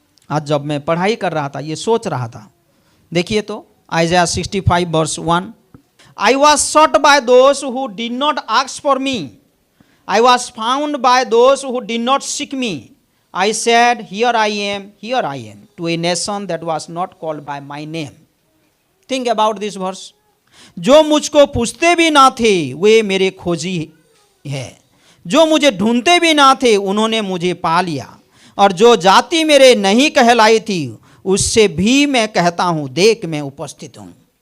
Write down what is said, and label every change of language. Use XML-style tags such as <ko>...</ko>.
<hi>आज जब मैं पढ़ाई कर रहा था ये सोच रहा था, देखिए तो आइज़ाया 65 verse 1,</hi> <en>I was sought by those who did not ask for me, I was found by those who did not seek me. I said, here I am, to a nation that was not called by my name. Think about this verse.</en> <hi>जो मुझको पूछते भी ना थे वे मेरे खोजी है, जो मुझे ढूंढते भी ना थे उन्होंने मुझे पा लिया, और जो जाति मेरे नहीं कहलाई थी उससे भी मैं कहता हूँ देख मैं उपस्थित हूँ।</hi>